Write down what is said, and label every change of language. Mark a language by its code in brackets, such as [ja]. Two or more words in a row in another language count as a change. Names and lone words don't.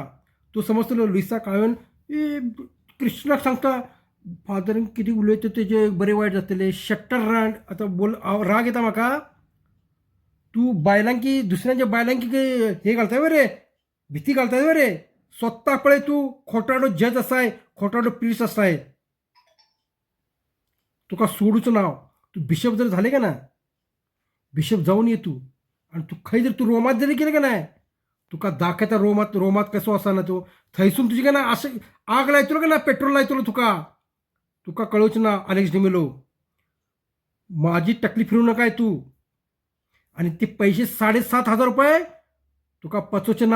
[kok] तूं समजतलो लिसाक हांवें क्रिस्टनाक सांगता फादरान कितें उलयता तेजे बरें वायट जातलें शट्टर रांड. आतां बोल राग येता म्हाका. तूं बायलांकी दुसऱ्यांच्या बायलांकी हे घालताय बरे भीती घालताय बरे. स्वता पळय तूं खोटाडो जज आसाय, खोटाडो प्रिस्ट आसाय. तुका सोडूचं नाव. [mr] तू बिशप जर झाले का ना बिशप जाऊन ये तू. [kok] आणि तू खंय जर तू रोमात जरी गेले का नाही तुका दाखयता रोमात कसो आसा ना तो. थंयसून तुजी का ना अशें आग लायतलो का ना पेट्रोल लायतलो तुका कळोवचें ना आलेक्स डिमेलो. [mr] माझी टकली फिरू नकाय तू. [kok] आणि ते पैसे 7,500 रुपये तुका पचोवचे नात.